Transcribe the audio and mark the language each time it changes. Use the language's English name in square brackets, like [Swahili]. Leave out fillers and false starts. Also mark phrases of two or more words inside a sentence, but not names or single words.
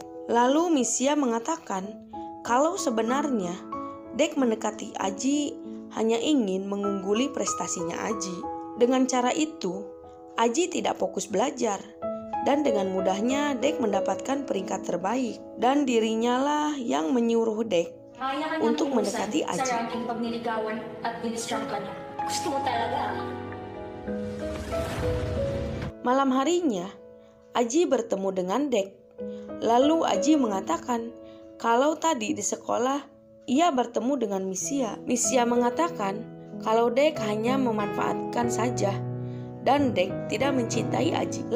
[Indonesian] Lalu Misha mengatakan kalau sebenarnya Dex mendekati Aji hanya ingin mengungguli prestasinya Aji. Dengan cara itu, Aji tidak fokus belajar dan dengan mudahnya Dex mendapatkan peringkat terbaik dan dirinya lah yang menyuruh Dex untuk mendekati Aji. [Filipino] Sa ranking pag niligawan at dinistrang ka niya. Gusto mo talaga. [Indonesian] Malam harinya, Aji bertemu dengan Dex. Lalu Aji mengatakan kalau tadi di sekolah ia bertemu dengan Misha. Misha mengatakan kalau Dex hanya memanfaatkan saja dan Dex tidak mencintai Aji.